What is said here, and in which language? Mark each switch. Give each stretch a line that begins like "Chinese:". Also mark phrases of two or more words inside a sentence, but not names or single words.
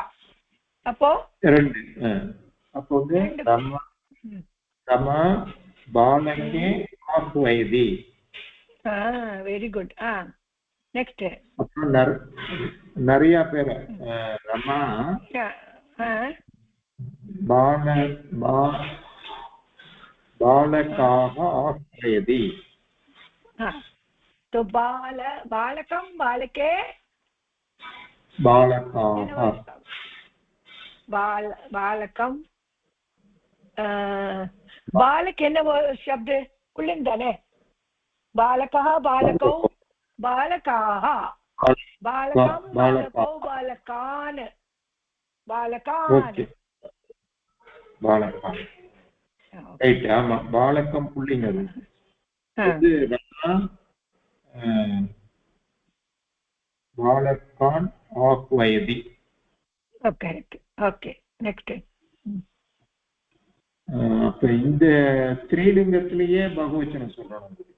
Tamil: அப்போ ரெண்டு அப்போ வந்து ரமா
Sanskrit: बालके आह्वयति.
English: very good. next
Tamil: அப்புறம் நிறைய பேர் ரமா
Sanskrit: बालकाः आह्वयति. तो बालकं बालके बालकाः बालकं बालक
Tamil: என்ன
Sanskrit: शब्द पुल्लिंग
Tamil: தானே.
Sanskrit: बालकः बालकौ बालकाः बालकं बालकौ बालकान् बालकान् बालकान् ரைட்.
Tamil: ஆமா பாலகம் புல்லிங். அது
Sanskrit: बालकान् आह्वयति.
English: okay okay next.
Tamil: அப்ப இந்த ஸ்ரீலிங்கத்திலேயே பகுவச்சனம் சொல்லணும்.